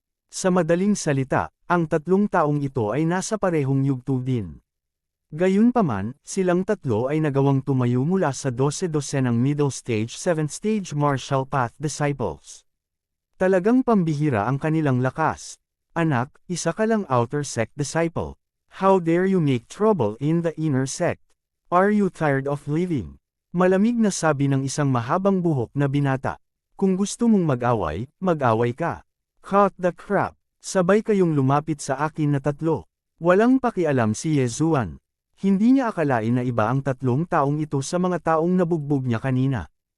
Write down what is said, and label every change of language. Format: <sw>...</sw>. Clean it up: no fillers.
<tl>Sa madaling salita, ang tatlong taong ito ay nasa parehong yugto din. Gayunpaman, silang tatlo ay nagawang tumayo mula sa 12 ng middle stage 7th stage martial path disciples. Talagang pambihira ang kanilang lakas. Anak, isa ka lang outer sect disciple.</tl> <en>How dare you make trouble in the inner sect? Are you tired of living?</en> <tl>Malamig na sabi ng isang mahabang buhok na binata. Kung gusto mong mag-away, mag-away ka.</tl> <en>Cut the crap.</en> <tl>Sabay kayong lumapit sa akin na tatlo. Walang pakialam si Yezuan. Hindi niya akalain na iba ang tatlong taong ito sa mga taong nabugbog niya kanina.</tl>